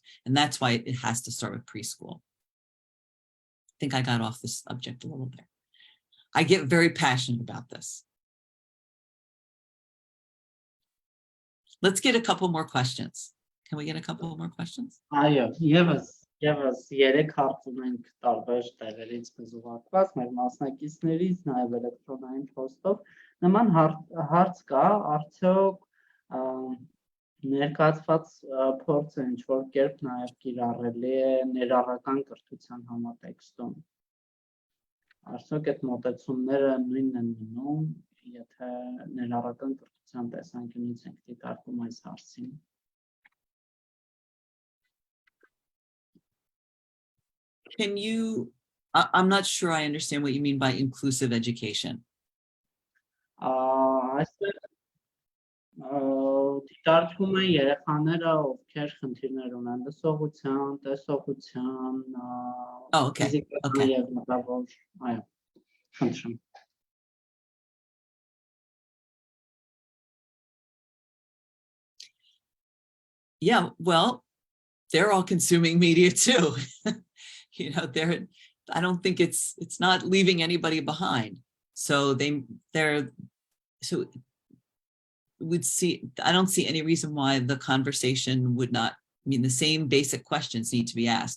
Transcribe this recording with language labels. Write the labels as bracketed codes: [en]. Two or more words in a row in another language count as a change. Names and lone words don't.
[en] And that's why it has to start with preschool. I think I got off this subject a little bit. I get very passionate about this. Let's get a couple more questions. Can we get a couple more questions? [hy] Այո, եւս 3 հարցում ենք տարբեր տեղերից զուգակցված մեր մասնակիցներից, նաև էլեկտրոնային փոստով։ Նման հարց կա, արդյոք ներկայացված փորձը ինչ որ կերպ նաև կիրառելի է ներառական կրթության համատեքստում։ Արդյոք այդ մոտեցումները նույնն են մնում, եթե ներառական կրթության տեսանկյունից ենք դիտարկում այս հարցին։ [en] Can you, I'm not sure I understand what you mean by inclusive education. [hy] Այստեղ դիտարկում են երեխաները, ովքեր խնդիրներ ունեն լսողության, տեսողության, ֆիզիկական եւ մտավոր, այո, խնդրեմ։ [en] Yeah, well, they're all consuming media too. You know, I don't think it's not leaving anybody behind. So so we'd see, I don't see any reason why the conversation would not, I mean, the same basic questions need to be asked.